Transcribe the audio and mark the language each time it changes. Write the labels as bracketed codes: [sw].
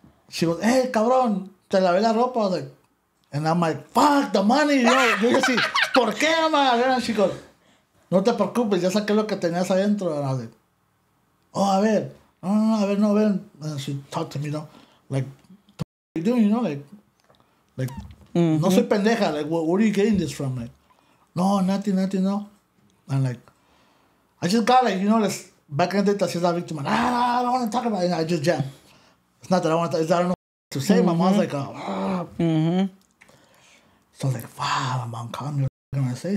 [en] She goes, hey, cabrón, [es] te lavé la ropa. [en] I was like... And I'm like, fuck, the money, you know? [es] Yo así, ¿por qué, mamá? [en] And she goes, [es] no te preocupes, ya saqué lo que tenías adentro. [en] And I was like, oh, [es] a ver. No, ven. [en] And she talked to me, you know? Like, what are you doing, you know? Like, [es] no soy pendeja. [en] Like, where are you getting this from? Like, no, nothing, no. And like, I just got like, you know, this back in the day, she's a victim. I don't want to talk about it. I just jam. It's not that I want to, it's that I don't know what to say. My mom's like, So I was like, wow, my mom called me. What am I going to say?